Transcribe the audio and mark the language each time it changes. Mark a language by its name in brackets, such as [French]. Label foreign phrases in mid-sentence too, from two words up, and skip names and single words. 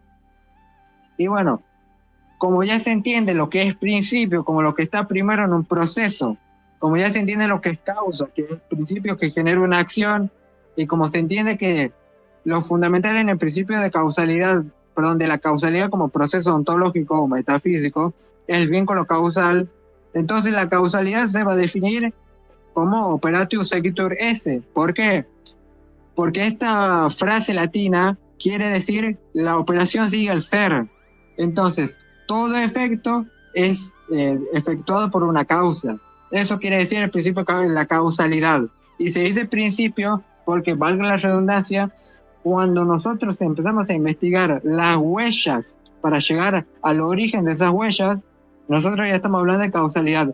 [Spanish] Y bueno, como ya se entiende lo que es principio, como lo que está primero en un proceso, como ya se entiende lo que es causa, que es principio que genera una acción, y como se entiende que lo fundamental en el principio de causalidad, perdón, de la causalidad como proceso ontológico o metafísico, es el vínculo causal, entonces la causalidad se va a definir como [Latin] operatio sequitur esse. [Spanish] ¿Por qué? Porque esta frase latina quiere decir la operación sigue al ser. Entonces, todo efecto es efectuado por una causa. Eso quiere decir el principio de la causalidad. Y se dice principio porque, valga la redundancia, cuando nosotros empezamos a investigar las huellas para llegar al origen de esas huellas, nosotros ya estamos hablando de causalidad.